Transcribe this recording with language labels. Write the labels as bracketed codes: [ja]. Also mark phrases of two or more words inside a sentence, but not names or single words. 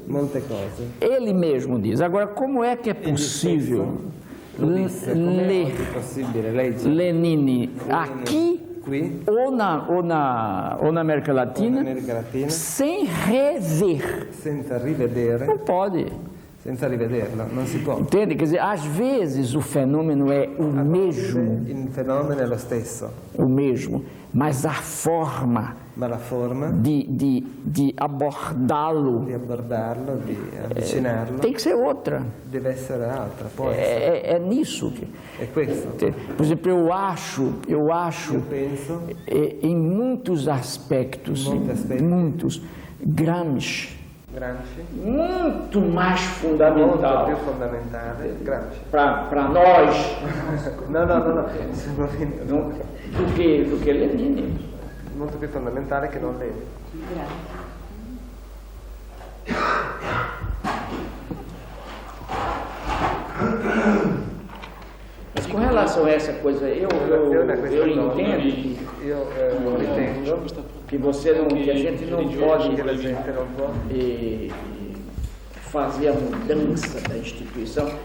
[pt] Ele mesmo diz. Agora, como é que é possível ler Lenin aqui ou na América Latina sem rever? Não pode. [it] Senza rivederlo, non si può. [pt] Entende? Quer dizer, às vezes o fenômeno é o mesmo. [it] Il fenomeno è lo stesso. [pt] O mesmo, mas a forma de abordá-lo, [it] di avvicinarlo, [pt] tem que ser outra. [it] Deve essere altra. [pt] É nisso que. [it] É questo. [pt] Por exemplo, eu penso, em muitos aspectos, muitos, Gramsci. Muito mais fundamental para nós do que Lenin. [it] Molto più fondamentale che non Lenin. [pt] Mas com relação a essa coisa, eu entendo que você não, que a gente não pode fazer a mudança da instituição.